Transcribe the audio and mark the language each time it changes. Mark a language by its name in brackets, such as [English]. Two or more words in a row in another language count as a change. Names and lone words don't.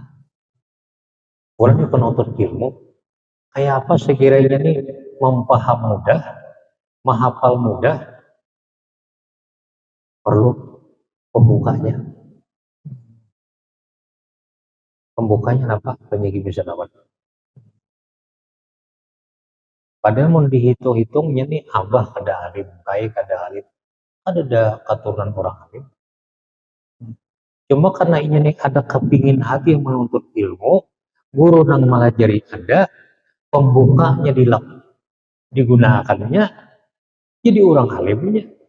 [Indonesian] Orang yang penuntut ilmu, kayak apa sekiranya nih mempaham mudah, menghafal mudah, perlu pembukanya. Pembukanya apa? Banyak bisa dapat. [Banjar] Padahal mau dihitung-hitungnya nih abah kada alim, kai kada alim, ada keturunan orang alim. Cuma karena ini nih ada kepingin hati yang menuntut ilmu, guru nang mengajari ada, pembukanya digunakannya, jadi orang alimnya.